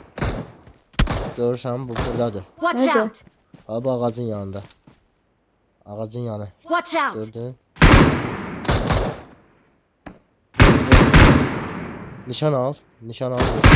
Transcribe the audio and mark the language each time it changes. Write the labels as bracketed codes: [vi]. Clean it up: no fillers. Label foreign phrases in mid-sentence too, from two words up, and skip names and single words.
[az] Görürsən bu buradadır. [en] Watch [tr] Nerede? [en] out! [az] Ha, bu ağacın yanında. Ağacın yanı. [en] Watch out! [az] Gördün? Nişan al. Nişan al.